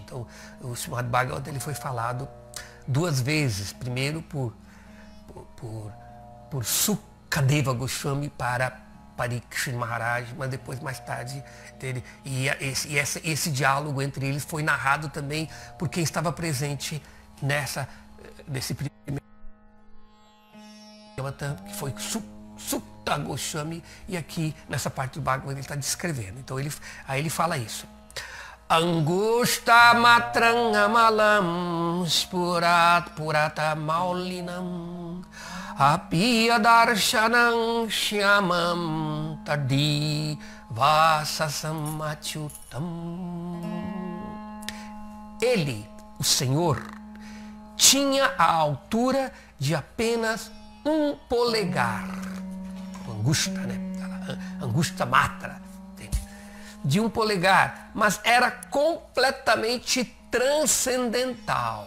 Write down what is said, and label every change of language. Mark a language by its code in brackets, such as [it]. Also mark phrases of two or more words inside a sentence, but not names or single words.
[pt] Então o Srimad Bhagavatam ele foi falado duas vezes, primeiro por Sukadeva Goswami para Parikshit Maharaj, mas depois, mais tarde, esse diálogo entre eles foi narrado também por quem estava presente nesse primeiro, que foi Sutta Goswami, e aqui nessa parte do Bhagavad ele está descrevendo. Então aí ele fala isso. [sa] Angusta matram amalam purata maulinam apiya darshanam shyamam tadi vasasam achyutam. [pt] Ele, o Senhor, tinha a altura de apenas um polegar. [sa] Angusta, né? Angusta matra. [pt] De um polegar, mas era completamente transcendental.